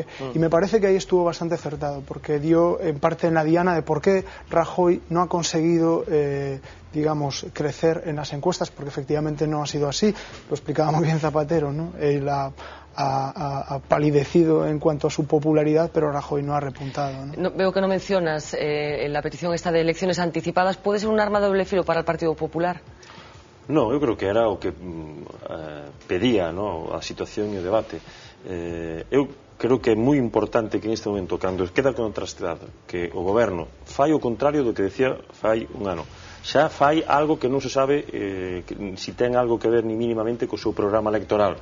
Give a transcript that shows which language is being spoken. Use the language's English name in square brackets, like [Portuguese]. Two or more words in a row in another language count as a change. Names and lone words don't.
[Spanish] Y me parece que ahí estuvo bastante acertado, porque dio en parte en la diana de por qué Rajoy no ha conseguido digamos, crecer en las encuestas, porque efectivamente no ha sido así. Lo explicaba muy bien Zapatero, ¿no? Él ha palidecido en cuanto a su popularidad, pero Rajoy no ha repuntado, ¿no? Veo que no mencionas la petición esta de elecciones anticipadas. ¿Puede ser un arma de doble filo para el Partido Popular? [Galician] No, eu creo que era o que pedía, ¿no?, a situación e o debate. Eu creo que é moi importante que neste momento, cando queda contrastado que o goberno fai o contrario do que decía fai un ano, xa fai algo que non se sabe si ten algo que ver [Spanish] ni mínimamente [Galician] co seu programa electoral.